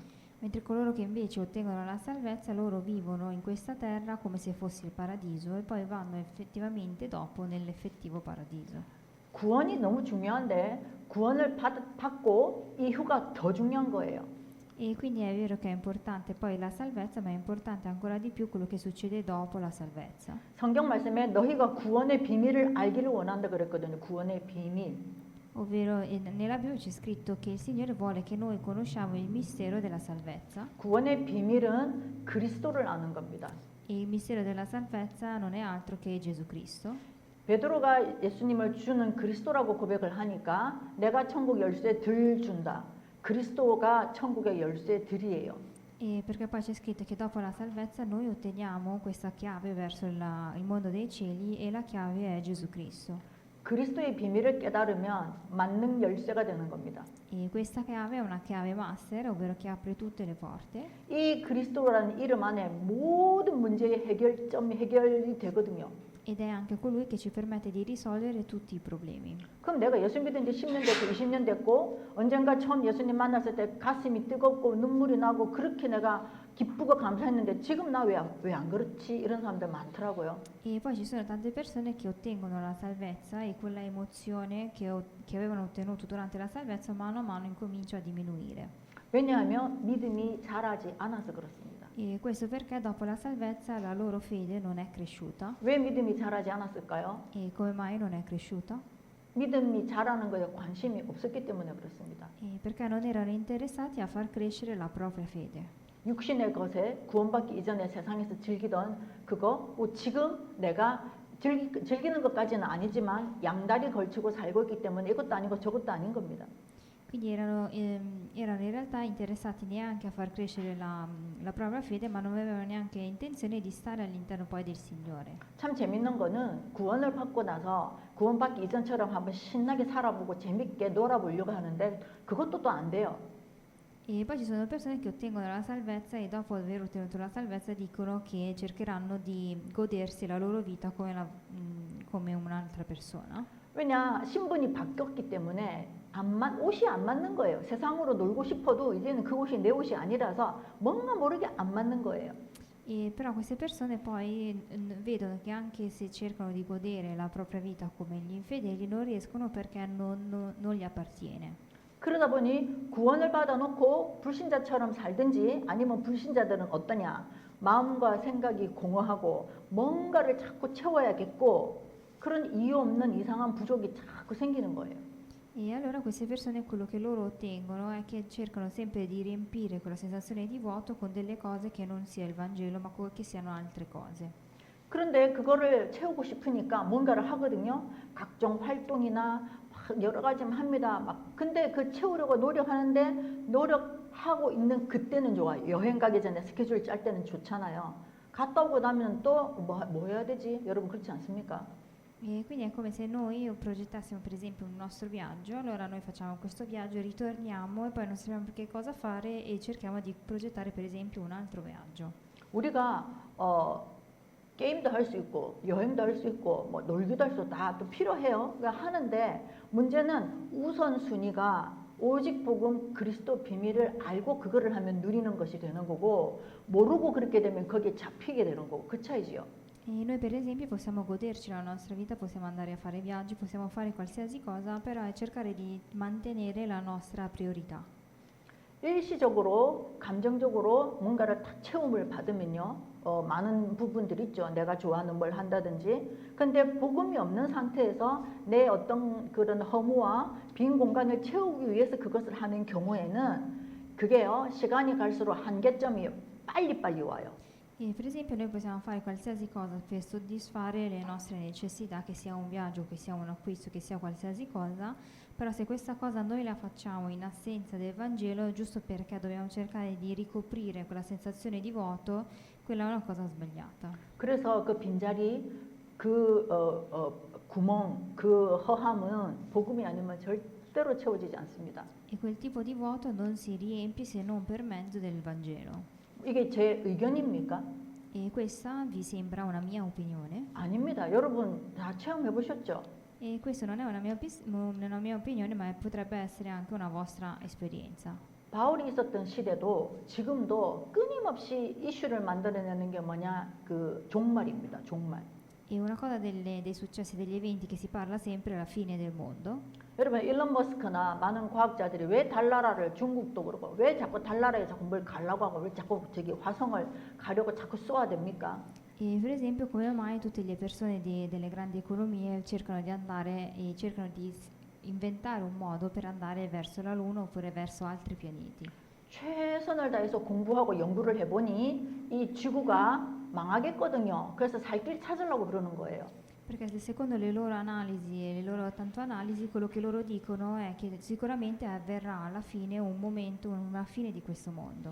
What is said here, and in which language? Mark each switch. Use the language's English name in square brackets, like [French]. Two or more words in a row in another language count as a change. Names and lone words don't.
[Italian] Mentre coloro che invece ottengono la salvezza, loro vivono in questa terra come se fosse il paradiso e poi vanno effettivamente dopo nell'effettivo paradiso. [Korean] 구원이 너무 중요한데 구원을 받고 이후가 더 중요한 거예요. [Italian] E quindi è vero che è importante poi la salvezza, ma è importante ancora di più quello che succede dopo la salvezza. [Korean] 성경 말씀에 너희가 구원의 비밀을 알기를 원한다 그랬거든요. 구원의 비밀. [Italian] Ovvero nella Bibbia c'è scritto che il Signore vuole che noi conosciamo il mistero della salvezza. [Korean] 구원의 비밀은 그리스도를 아는 겁니다. [Italian] E il mistero della salvezza non è altro che Gesù Cristo. [Korean] 베드로가 예수님을 주는 그리스도라고 고백을 하니까 내가 천국 열쇠 들 준다. 그리스도가 천국의 열쇠 들이에요. [Italian] E perché poi c'è scritto che dopo la salvezza noi otteniamo questa chiave verso il mondo dei cieli e la chiave è Gesù Cristo. [Korean] 그리스도의 비밀을 깨달으면 만능 열쇠가 되는 겁니다. [Italian] E questa chiave è una chiave master, ovvero che apre tutte le porte. [Korean] 이 그리스도라는 이름 안에 모든 문제의 해결이 되거든요. [Italian] Ed è anche colui che ci permette di risolvere tutti i problemi. [Korean] 그럼 내가 예수 믿은 지 10년 됐고 20년 됐고 언젠가 처음 예수님 만났을 때 가슴이 뜨겁고 눈물이 나고 그렇게 내가 기쁘고 감사했는데 지금 나 왜 안 그렇지? 이런 사람들 많더라고요. [Italian] E poi ci sono tante persone che ottengono la salvezza e quella emozione che avevano ottenuto durante la salvezza mano a mano incomincia a diminuire. [Korean] 왜냐하면 믿음이 자라지 않아서 그렇습니다. [Italian] E questo perché dopo la salvezza la loro fede non è cresciuta. [Korean] 왜 믿음이 자라지 않았을까요? [Italian] E come mai non è cresciuta? [Korean] 믿음이 자라는 거에 관심이 없었기 때문에 그렇습니다. [Italian] E perché non erano interessati a far crescere la propria fede. [Korean] 육신의 것에 구원받기 이전에 세상에서 즐기던 그거 지금 내가 즐기는 것까지는 아니지만 양다리 걸치고 살고 있기 때문에 이것도 아니고 저것도 아닌 겁니다. [Italian] Quindi erano in realtà interessati neanche a far crescere la propria fede, ma non avevano neanche intenzione di stare all'interno poi del Signore. [Korean] 참 재밌는 거는 구원을 받고 나서 구원받기 이전처럼 한번 신나게 살아보고 재밌게 놀아보려고 하는데 그것도 또 안 돼요. [Italian] E poi ci sono persone che ottengono la salvezza e dopo aver ottenuto la salvezza dicono che cercheranno di godersi la loro vita come un'altra persona. [Korean] 왜냐 신분이 바뀌었기 때문에 옷이 안 맞는 거예요. 세상으로 놀고 싶어도 이제는 그 옷이 내 옷이 아니라서 뭔가 모르게 안 맞는 거예요. [Italian] E però queste persone poi vedono che anche se cercano di godere la propria vita come gli infedeli non riescono perché non gli appartiene. [Korean] 그러다 보니 구원을 받아놓고 불신자처럼 살든지 아니면 불신자들은 어떠냐 마음과 생각이 공허하고 뭔가를 자꾸 채워야겠고 그런 이유 없는 이상한 부족이 자꾸 생기는 거예요. [Italian] E allora queste persone quello che loro ottengono è che cercano sempre di riempire quella sensazione di vuoto con delle cose che non sia il Vangelo ma che siano altre cose. [Korean] 그런데 그거를 채우고 싶으니까 뭔가를 하거든요. 각종 활동이나 막 여러 가지 합니다. 근데 그 채우려고 노력하는데 노력하고 있는 그때는 좋아요. 여행 가기 전에 스케줄 짤 때는 좋잖아요. 갔다 오고 나면 또 뭐 해야 되지? 여러분 그렇지 않습니까? [Italian] E quindi è come se noi progettassimo per esempio un nostro viaggio, allora noi facciamo questo viaggio, ritorniamo e poi non sappiamo più che cosa fare e cerchiamo di progettare per esempio un altro viaggio. [Korean] 우리가 게임도 할 수 있고 여행도 할 수 있고 뭐 놀기도 할 수 있고 다 또 필요해요. 그러니까 하는데 문제는 우선순위가 오직 복음 그리스도 비밀을 알고 그거를 하면 누리는 것이 되는 거고 모르고 그렇게 되면 거기에 잡히게 되는 거고 그 차이지요. [Italian] E noi per esempio possiamo goderci la nostra vita, possiamo andare a fare viaggi, possiamo fare qualsiasi cosa, però è cercare di mantenere la nostra priorità. [Korean] 일시적으로 감정적으로 뭔가를 탁 체험을 받으면요 많은 부분들이 있죠. 내가 좋아하는 뭘 한다든지. 근데 복음이 없는 상태에서 내 어떤 그런 허무와 빈 공간을 채우기 위해서 그것을 하는 경우에는 그게요 시간이 갈수록 한계점이 빨리 와요. [Italian] E per esempio noi possiamo fare qualsiasi cosa per soddisfare le nostre necessità, che sia un viaggio, che sia un acquisto, che sia qualsiasi cosa, però se questa cosa noi la facciamo in assenza del Vangelo, giusto perché dobbiamo cercare di ricoprire quella sensazione di vuoto, quella è una cosa sbagliata. [Korean] 그래서 그 빈자리, 구멍, 그 허함은 복음이 아니면 절대로 채워지지 않습니다. [Italian] E quel tipo di vuoto non si riempie se non per mezzo del Vangelo. [Korean] 이게 제 의견입니까? [Italian] E questa vi sembra una mia opinione? [Korean] 아닙니다. 여러분 다 체험해 보셨죠? [Italian] E questa non è una mia opinione, ma potrebbe essere anche una vostra esperienza. [Korean] 바울이 있었던 시대도 지금도 끊임없이 이슈를 만들어내는 게 뭐냐? 그 종말입니다. 종말. [Italian] E una cosa dei successi, degli eventi che si parla sempre è la fine del mondo. [Korean] 여러분 일론 머스크나 많은 과학자들이 왜 달나라를 중국도 그렇고 왜 자꾸 달나라에 자꾸 뭘 가려고 하고 왜 자꾸 저기 화성을 가려고 자꾸 쏘아댑니까? [Italian] E per esempio come mai tutte le persone delle grandi economie cercano di andare e cercano di inventare un modo per andare verso la Luna oppure verso altri pianeti. [Korean] 최선을 다해서 공부하고 연구를 해보니 이 지구가 망하겠거든요. 그래서 살 길 찾으려고 그러는 거예요. [Italian] Perché se secondo le loro analisi e le loro tanto analisi, quello che loro dicono è che sicuramente avverrà alla fine un momento, una fine di questo mondo.